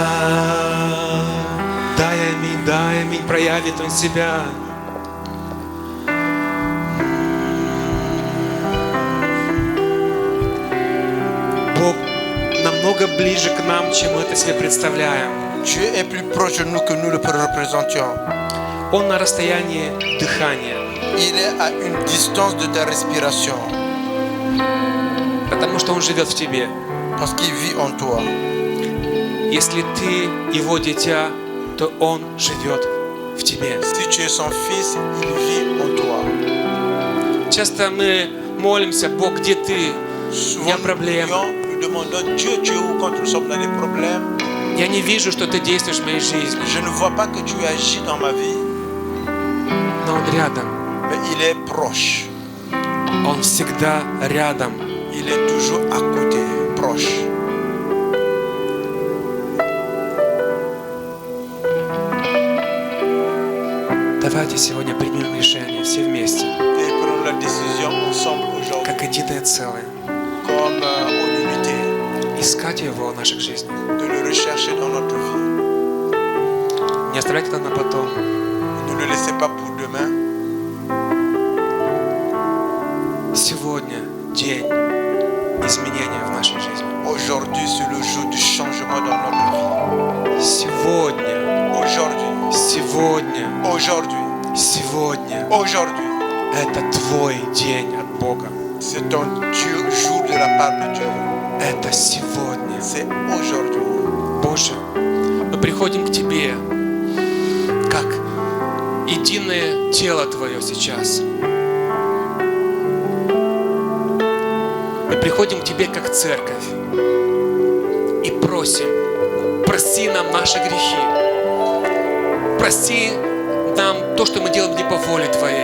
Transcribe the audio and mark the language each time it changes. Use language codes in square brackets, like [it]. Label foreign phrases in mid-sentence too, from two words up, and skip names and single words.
[ru] Дай аминь, проявит Он себя. Бог намного ближе к нам, чем мы это себе представляем. [fr] Dieu est plus proche de nous que nous le représentions. [ru] Он на расстоянии дыхания. [fr] Il est à une distance de ta respiration. [ru] Потому что Он живет в тебе. [fr] Parce qu'il vit en toi. [ru] Если ты Его дитя, то Он живет в тебе. [fr] Si tu es son fils, il vit en toi. [ru] Часто мы молимся: Бог, где ты? У меня проблемы. [fr] Nous demandons, Dieu, tu es où quand nous sommes dans des problèmes? [ru] Я не вижу, что ты действуешь в моей жизни. [fr] Je ne vois pas que tu agis dans ma vie. [ru] Но Он рядом. [fr] Mais il est proche. [ru] Он всегда рядом. [fr] Il est toujours à côté, proche. [ru] Давайте сегодня примем решение все вместе, [fr] Et prenons la décision ensemble aujourd'hui, [ru] как единое целое, [fr] comme en unité, [ru] искать Его в наших жизнях. [fr] de le rechercher dans notre vie. [ru] Не оставлять это на потом. [fr] Ne le laissez pas pour demain. [ru] Сегодня день изменения в нашей жизни. [fr] Aujourd'hui, c'est le jour du changement dans notre vie. [ru] Сегодня, [fr] Aujourd'hui, [ru] сегодня, [fr] aujourd'hui, [ru] сегодня. [fr] aujourd'hui, [ru] Это твой день от Бога. [fr] c'est ton Dieu, jour de la part de Dieu. [ru] Это сегодня. [fr] C'est aujourd'hui. [ru] Боже, мы приходим к Тебе, как единое тело Твое сейчас. Мы приходим к Тебе как церковь и просим: прости нам наши грехи, прости нам то, что мы делаем не по воле Твоей.